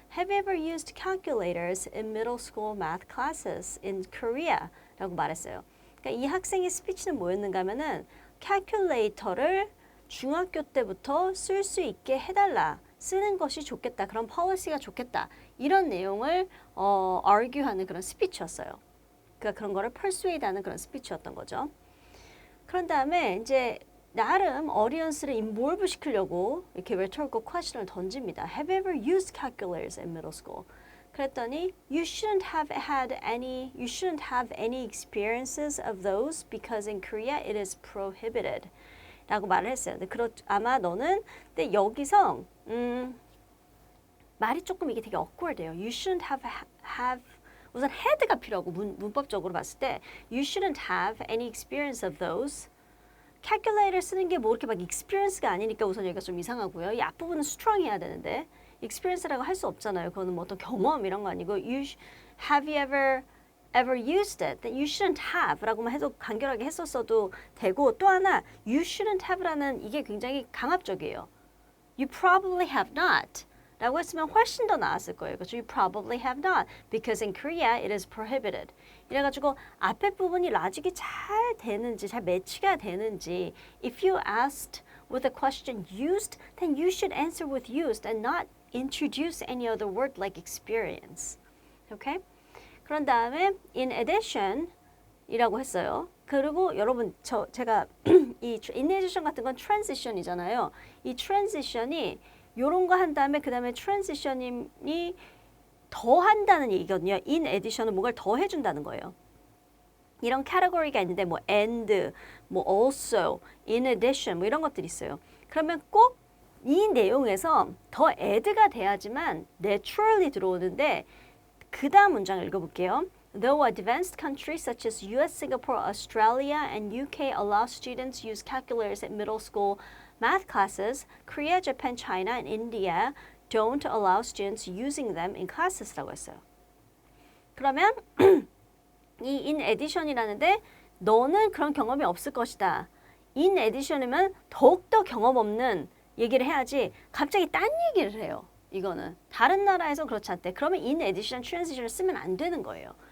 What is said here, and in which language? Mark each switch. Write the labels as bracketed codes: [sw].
[en] Have you ever used calculators in middle school math classes in Korea? [ko] 라고 말했어요. 그러니까 이 학생의 스피치는 뭐였는가 하면은 calculator를 중학교 때부터 쓸 수 있게 해달라. 쓰는 것이 좋겠다. 그런 policy가 좋겠다. 이런 내용을 argue하는 그런 스피치였어요. 그러니까 그런 거를 persuade하는 그런 스피치였던 거죠. 그런 다음에 이제 나름 audience를 involve 시키려고 이렇게 rhetorical question을 던집니다. [en] Have you ever used calculators in middle school? [ko] 그랬더니 [en] you shouldn't have any experiences of those because in Korea it is prohibited. [ko] 라고 말을 했어요. 근데 아마 너는 근데 여기서 말이 조금 이게 되게 awkward해요. [en] You shouldn't have [ko] 우선 had가 필요하고 문법적으로 봤을 때 [en] you shouldn't have any experience of those. [ko] calculator 쓰는 게 뭐 이렇게 막 experience가 아니니까 우선 여기가 좀 이상하고요. 이 앞부분은 strong 해야 되는데 experience라고 할 수 없잖아요. 그거는 뭐 어떤 경험 이런 거 아니고 [en] have you ever used it? Then you shouldn't have [ko] 라고만 해도 간결하게 했었어도 되고 또 하나 you shouldn't have라는 이게 굉장히 강압적이에요. [en] You probably have not [ko] 라고 했으면 훨씬 더 나았을 거예요. 그렇죠? [en] You probably have not because in Korea it is prohibited. [ko] 이래가지고 앞에 부분이 라직이 잘 되는지 잘 매치가 되는지 [en] if you asked with a question used then you should answer with used and not introduce any other word like experience. Okay? [ko] 그런 다음에 in addition 이라고 했어요. 그리고 여러분 제가 이 in addition 같은 건 transition이잖아요. 이 transition이 요런 거 한 다음에 그 다음에 transition이 더 한다는 얘기거든요. in addition은 뭔가를 더 해준다는 거예요. 이런 category가 있는데 뭐 and, 뭐 also, in addition 뭐 이런 것들이 있어요. 그러면 꼭 이 내용에서 더 add가 돼야지만 naturally 들어오는데 그 다음 문장 읽어볼게요. [en] Though advanced countries such as US, Singapore, Australia, and UK allow students use calculators at middle school math classes, Korea, Japan, China, and India don't allow students using them in classes라고 했어요. [ko] 그러면 이 in addition이라는데 너는 그런 경험이 없을 것이다. in addition이면 더욱더 경험 없는 얘기를 해야지 갑자기 딴 얘기를 해요. 이거는 다른 나라에서 그렇지 않대. 그러면 in addition, transition을 쓰면 안 되는 거예요.